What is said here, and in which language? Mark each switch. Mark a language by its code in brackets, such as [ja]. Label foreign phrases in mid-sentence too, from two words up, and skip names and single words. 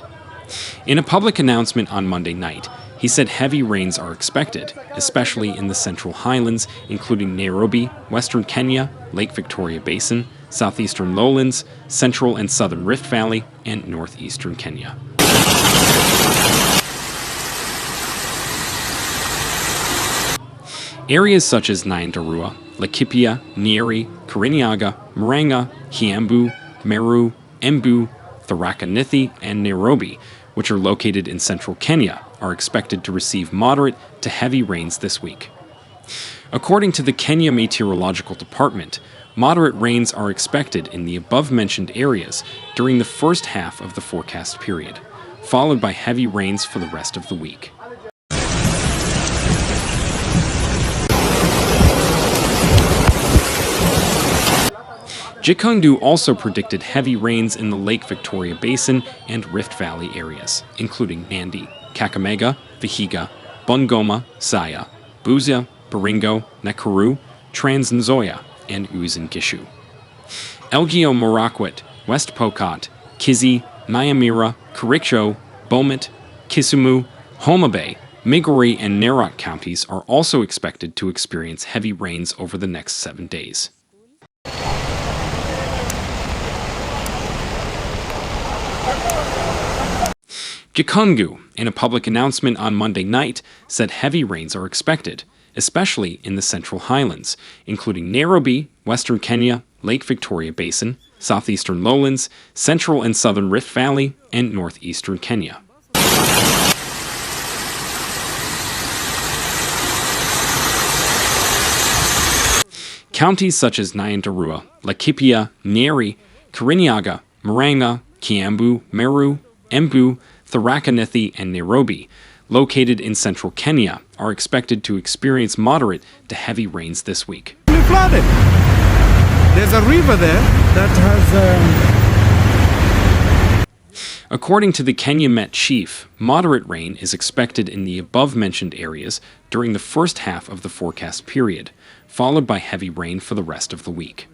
[en] In a public announcement on Monday night, he said heavy rains are expected, especially in the Central Highlands, including Nairobi, Western Kenya, Lake Victoria Basin, Southeastern Lowlands, Central and Southern Rift Valley, and Northeastern Kenya. Areas such as Nyandarua, Laikipia, Nyeri, Kirinyaga, Murang'a, Kiambu, Meru, Embu, Tharaka-Nithi, and Nairobi, which are located in central Kenya, are expected to receive moderate to heavy rains this week. According to the Kenya Meteorological Department, moderate rains are expected in the above-mentioned areas during the first half of the forecast period, followed by heavy rains for the rest of the week. Gikungu also predicted heavy rains in the Lake Victoria Basin and Rift Valley areas, including Nandi, Kakamega, Vihiga, Bungoma, Siaya, Busia, Baringo, Nakuru, Trans Nzoia, and Uasin Gishu. Elgeyo Marakwet, West Pokot, Kisii, Nyamira, Kericho, Bomet, Kisumu, Homa Bay, Migori, and Narok counties are also expected to experience heavy rains over the next 7 days. Gikungu, in a public announcement on Monday night, said heavy rains are expected, especially in the Central Highlands, including Nairobi, Western Kenya, Lake Victoria Basin, Southeastern Lowlands, Central and Southern Rift Valley, and Northeastern Kenya. Counties such as Nyandarua, Laikipia, Nyeri, Kirinyaga, Murang'a, Kiambu, Meru, Embu, Tharaka-Nithi, and Nairobi, located in central Kenya, are expected to experience moderate to heavy rains this week. Flooded. There's a river there that has... According to the Kenya Met chief, moderate rain is expected in the above-mentioned areas during the first half of the forecast period, followed by heavy rain for the rest of the week.